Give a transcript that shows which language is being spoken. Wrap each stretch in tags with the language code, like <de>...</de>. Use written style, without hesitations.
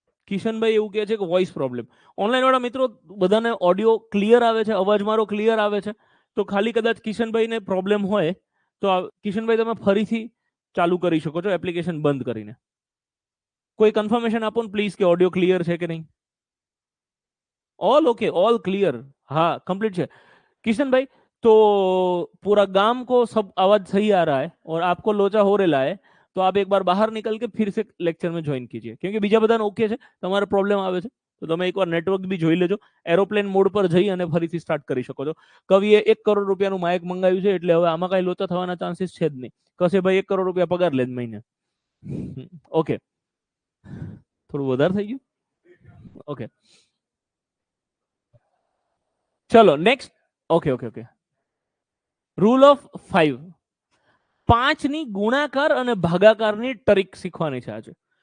<gu>કિશનભાઈ એવું કહે છે કે વોઇસ પ્રોબ્લેમ. ઓનલાઈન વાળા મિત્રો બધાને ઓડિયો ક્લિયર આવે છે, અવાજ મારો ક્લિયર આવે છે? તો ખાલી કદાચ કિશનભાઈને પ્રોબ્લેમ હોય તો કિશનભાઈ તમે ફરીથી ચાલુ કરી શકો છો એપ્લિકેશન બંધ કરીને. કોઈ કન્ફર્મેશન આપો ને પ્લીઝ કે ઓડિયો ક્લિયર છે કે નહીં.</gu> <hi>ऑल ओके, ऑल क्लियर, हाँ कंप्लीट है किशन भाई। तो पूरा गांव को सब आवाज सही आ रहा है और आपको लोचा हो रहा है, तो आप एक बार बाहर निकल के फिर से लेक्चर में ज्वाइन कीजिए, क्योंकि</hi> <gu>બીજા બધાને ઓકે છે, તમારે પ્રોબ્લેમ આવે છે તો તમે એકવાર નેટવર્ક બી જોઈ લેજો, એરોપ્લેન મોડ પર જઈ અને ફરીથી સ્ટાર્ટ કરી શકો છો। કવિએ 1 કરોડ રૂપિયાનું માઇક મંગાવ્યું છે એટલે હવે આમાં કાંઈ લોચા થવાના ચાન્સીસ છે જ નહીં। કશે ભાઈ 1 કરોડ રૂપિયા પગાર લે મહિને, ઓકે થોડું વધારે થઈ ગયું, ઓકે ચલો next, okay okay okay rule of 5, 5 ની ગુણાકાર અને ભાગાકારની ટ્રિક શીખવાની છે આજે।</gu>